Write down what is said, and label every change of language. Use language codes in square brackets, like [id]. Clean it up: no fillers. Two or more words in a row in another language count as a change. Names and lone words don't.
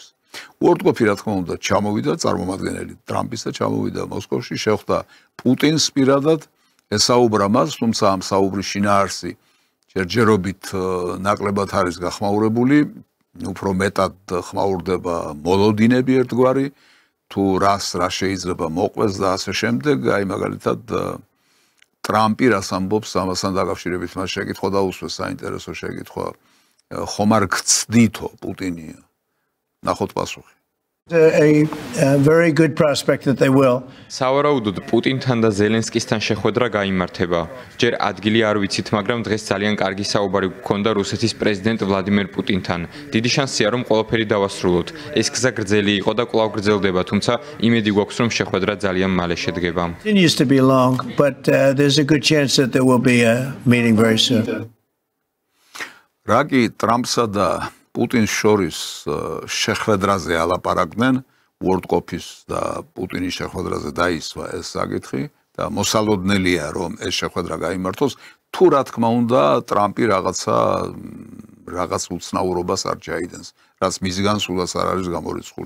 [ka] უორდყოფი, რა თქმა უნდა, ჩამოვიდა წარმომადგენელი ტრამპისა, ჩამოვიდა მოსკოვში, შეხვდა პუტინს პირადად, ესაუბრა მას, თუმცა ამ საუბრის შინაარსი ჯერჯერობით ნაკლებად არის გახმაურებული, უფრო მეტად ხმაურდება მოლოდინები ერთგვარი, თუ რა შეიძლება მოყვეს და ასე შემდეგ, აი მაგალითად ტრამპი რას ამბობს ამასთან დაკავშირებით, მას შეკითხვა დაუსვეს საინტერესო შეკითხვა, ხომ არ გწდითო პუტინი? ნახოთ პასუხი. [en] A very good prospect that they will. [ka] სავარაუდოდ პუტინთან და ზელენსკისთან შეხვედრა გაიმართება. ჯერ ადგილი არ ვიცით, მაგრამ დღეს ძალიან კარგი საუბარი გქონდა რუსეთის პრეზიდენტ ვლადიმერ პუტინთან. დიდი შანსია, რომ ყველაფერი დავასრულოთ. ეს გზა გრძელი იყო და კვლავ გრძელდება, თუმცა იმედი გვაქვს, რომ შეხვედრა ძალიან მალე შედგება. [en] Continues to be long, but there's a good chance that there will be a meeting very soon. [ka] რაკი ტრამპსა და პუტინს შორის შეხვედრაზე ალაპარაკდნენ, უორდყოფის და პუტინის შეხვედრაზე დაისვა ეს საკითხი და მოსალოდნელია, რომ ეს შეხვედრა გაიმართოს, თუ რა თქმა უნდა, ტრამპი რაღაც უცნაურობას არ ჩაიდენს, რაც მის განსულაც არ არის გამორიცხული.